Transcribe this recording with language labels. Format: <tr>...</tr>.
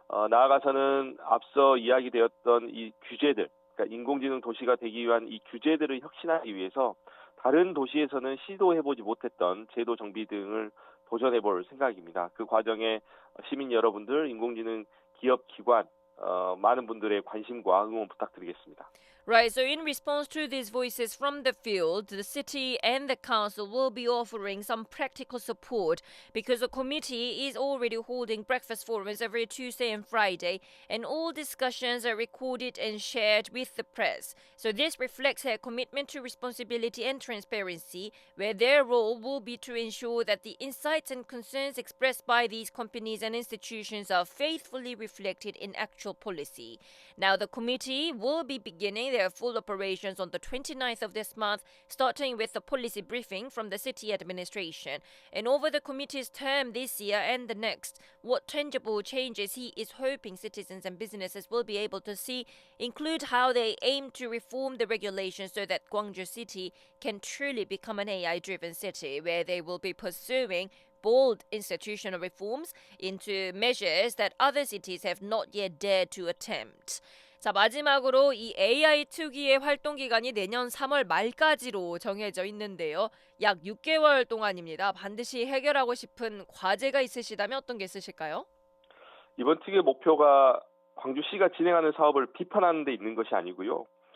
<ko>나아가서는 앞서 이야기되었던 이 규제들, 그러니까 인공지능 도시가 되기 위한 이 규제들을 혁신하기 위해서 다른 도시에서는 시도해보지 못했던 제도 정비 등을 도전해볼 생각입니다. 그 과정에 시민 여러분들, 인공지능 기업, 기관, 많은 분들의 관심과 응원 부탁드리겠습니다.</ko> <en>Right, so in response to these voices from the field, the city and the council will be offering some practical support because the committee is already holding breakfast forums every Tuesday and Friday, and all discussions are recorded and shared with the press. So this reflects their commitment to responsibility and transparency, where their role will be to ensure that the insights and concerns expressed by these companies and institutions are faithfully reflected in actual policy. Now, the committee will be beginning their full operations on the 29th of this month, starting with the policy briefing from the city administration. And over the committee's term this year and the next, what tangible changes he is hoping citizens and businesses will be able to see include how they aim to reform the regulations so that Gwangju City can truly become an AI-driven city, where they will be pursuing bold institutional reforms into measures that other cities have not yet dared to attempt.</en> <ko>자, 마지막으로 이 AI 특위의 활동 기간이 내년 3월 말까지로 정해져 있는데요. 약 6개월 동안입니다. 반드시 해결하고 싶은 과제가 있으시다면 어떤 게 있으실까요? 이번 특위의 목표가 광주시가 진행하는 사업을 비판하는 데 있는 것이 아니고요.</ko>